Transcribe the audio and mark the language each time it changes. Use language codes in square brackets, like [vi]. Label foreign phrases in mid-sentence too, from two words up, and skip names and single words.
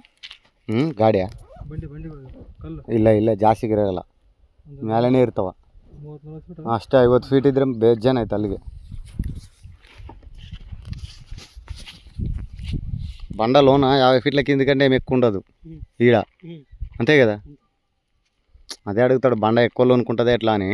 [kn] ಗಾಡಿಯಾ ಬಂಡಿ ಕಲ್ಲು ಇಲ್ಲ ಇಲ್ಲ ಜಾಸ್ತಿ ಇರಲ್ಲ, ಮೇಲೆನೇ ಇರ್ತಾವ. 30-40 ಫೀಟ್. ಅಷ್ಟೇ 50 ಫೀಟ್ ಇದ್ರೆ ಬೇಜಾನ್ ಆಯ್ತು ಅಲ್ಲಿಗೆ. [te] బండ లోన 50 ఫీట్ల కింది కంటే ఏమి ఎక్కువ ఉండదు ఈడ, అంతే కదా. అదే అడుగుతాడు బండ ఎక్కువ లోనుకుంటుంది ఎట్లా అని.